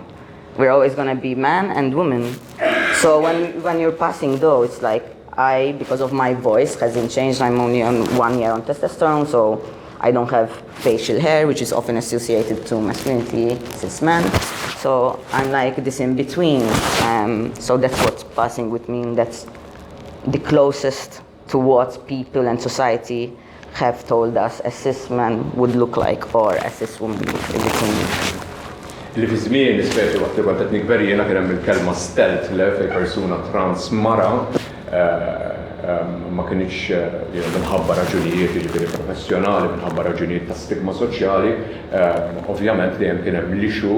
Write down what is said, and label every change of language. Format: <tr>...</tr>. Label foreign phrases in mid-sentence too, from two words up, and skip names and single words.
<en>We're always going to be man and woman. So when you're passing though, it's like because of my voice hasn't changed, I'm only on 1 year on testosterone, so I don't have facial hair, which is often associated to masculinity, cis man. So I'm like this in between. So that's what passing would mean. That's the closest to what people and society have told us a cis man would look like, or a cis woman in between.</en> <mt>Li fi żmien ispeċi waqt li kont qed nikber jiena kien hemm il-kelma stealth le fej persuna trans mara ma kienx minħabba raġunijiet jiġifieri professjonali, minħabba raġunijiet ta' stigma soċjali, ovvjament dejjem kien hemm l-ixu</mt>